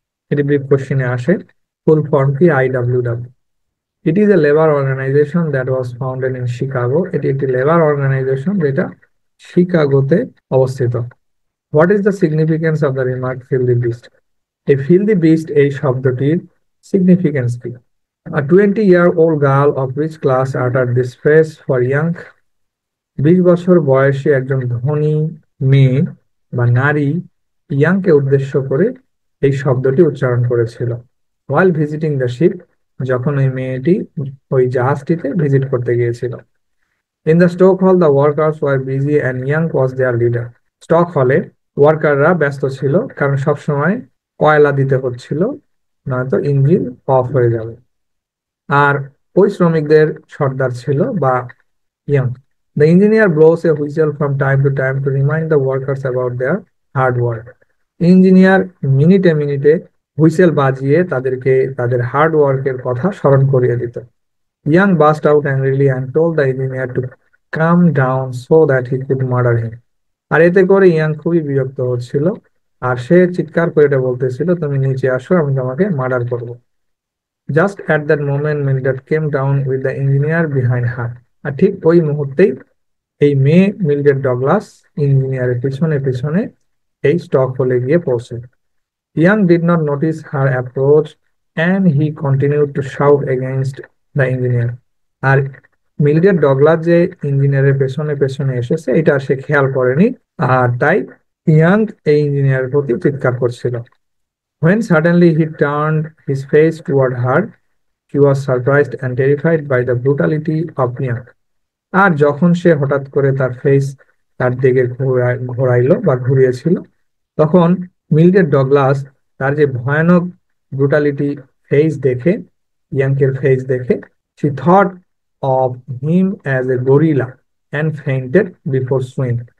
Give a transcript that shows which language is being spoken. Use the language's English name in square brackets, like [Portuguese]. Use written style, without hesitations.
[Bangla] এটি ব্রিফ কোশ্চেনে আসে। ফুল ফর্ম কি? [English] IWW। It is a labour organisation that was founded in Chicago. [Bangla] এটি একটি লেবার অর্গানাইজেশন যেটা শিকাগোতে অবস্থিত। [English] What is the significance of the remark filthy beast? [Bangla] এই ফিল্দি বিস্ট এই শব্দটির সিগনিফিকেন্স কি? [English] A 20-year-old girl of rich class uttered this phrase for young. [Bangla] 20 বছর বয়সী একজন ধনী মেয়ে বা নারী ইয়াংকে উদ্দেশ্য করে এই শব্দটি উচ্চারণ করেছিল। [English] while visiting the ship, [Bangla] যখন ওই মেয়েটি ওই জাহাজটিতে ভিজিট করতে গিয়েছিল। [English] in the stock hall the workers were busy and young was their leader. [Bangla] Stock হলে ওয়ার্কাররা ব্যস্ত ছিল কারণ সবসময় কয়লা দিতে হচ্ছিল, নয়তো ইঞ্জিন অফ হয়ে যাবে। আর ওই শ্রমিকদের সর্দার ছিল বা young. [English] The engineer blows a whistle from time to time to remind the workers about their hard work. [Bangla] Engineer মিনিটে মিনিটে হুইসেল বাজিয়ে তাদেরকে তাদের হার্ড ওয়ার্কের কথা স্মরণ করিয়ে দিত। [English] Young burst out angrily and told the engineer to calm down so that he could murder him. [Bangla] আর এতে করে ইয়াং খুবই বিরক্ত হচ্ছিল আর সে চিৎকার করে এটা বলতেছিল, তুমি নিচে আসো, আমি তোমাকে মার্ডার করবো। [English] Just at that moment Mildred came down with the engineer behind her. [Bangla] আর ঠিক ওই মুহূর্তেই এই মেয়ে মিল্ড্রেড ডগলাস ইঞ্জিনিয়ারের পিছনে পিছনে এই স্টক হলে গিয়ে পৌঁছে। [English] Young did not notice her approach and he continued to shout against the engineer. [Bangla] আর মিল্ড্রেড Douglas যে ইঞ্জিনিয়ারের পেছনে পেছনে এসেছে এটা সে খেয়াল করেনি, আর তাই ইয়াং এই ইঞ্জিনিয়ারের প্রতি চিৎকার করছিল। [English] When suddenly he turned his face toward her, he was surprised and terrified by the brutality of Young. [Bangla] আর যখন সে হঠাৎ করে তার ফেস তার দিকে ঘোরাইলো বা ঘুরিয়েছিল, তখন মিল্ড্রেড ডগলাস তার যে ভয়ানক ব্রুটালিটি ফেস দেখে, ইয়াংকের ফেস দেখে, [English] she thought of him as a gorilla and fainted before swing.